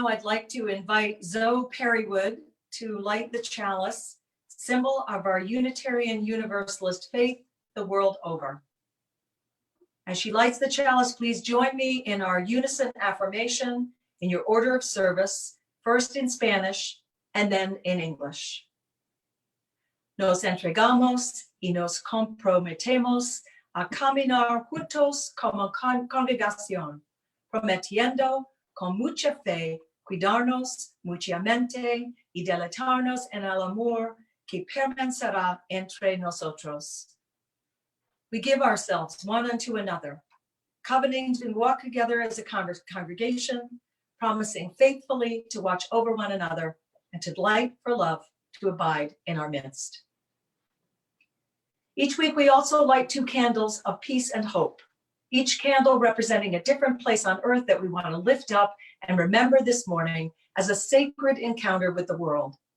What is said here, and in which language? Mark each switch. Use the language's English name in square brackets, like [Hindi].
[English] Now I'd like to invite Zoe Perrywood to light the chalice, symbol of our Unitarian Universalist faith the world over. As she lights the chalice, please join me in our unison affirmation in your order of service, first in Spanish and then in English. [Spanish] Nos entregamos y nos comprometemos a caminar juntos como congregación, prometiendo con mucha fe cuidarnos mutuamente y deleitarnos en el amor que permanecerá entre nosotros. [English] We give ourselves one unto another, covenanting to walk together as a congregation, promising faithfully to watch over one another and to delight for love to abide in our midst. Each week, we also light 2 candles of peace and hope, each candle representing a different place on earth that we want to lift up and remember this morning as a sacred encounter with the world.